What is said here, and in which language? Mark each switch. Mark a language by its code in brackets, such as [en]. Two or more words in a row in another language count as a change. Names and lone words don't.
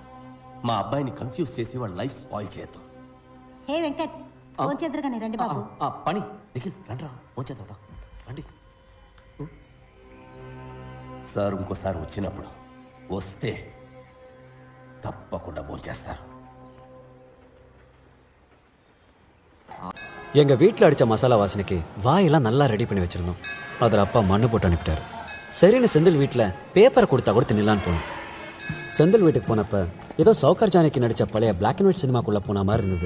[te] మా అబ్బాయిని కన్ఫ్యూజ్ చేసి వాళ్ళ [en] life spoil [te] చేయొద్దు. హే వెంకట్, ఫోన్ చేద్దరు కానీ రండి బాబు. పని నిఖిల్ రండి, పోంచేద్దా రండి. సార్ ఇంకోసారి వచ్చినప్పుడు వస్తే తప్పకుండా భోంచేస్తారు. [ta] எங்க வீட்டில் அடித்த மசாலா வாசனைக்கு வாயெல்லாம் நல்லா ரெடி பண்ணி வச்சிருந்தோம். அதில் அப்பா மண்ணு போட்டு அனுப்பிட்டாரு. சரின்னு செந்தில் வீட்டில் பேப்பரை கொடுத்தா கூட தின்னலான்னு போனோம். செந்தில் வீட்டுக்கு போனப்போ ஏதோ சௌகார் ஜானகி நடித்த பழைய [en] black and white [ta] சினிமாக்குள்ளே போன மாதிரி இருந்தது.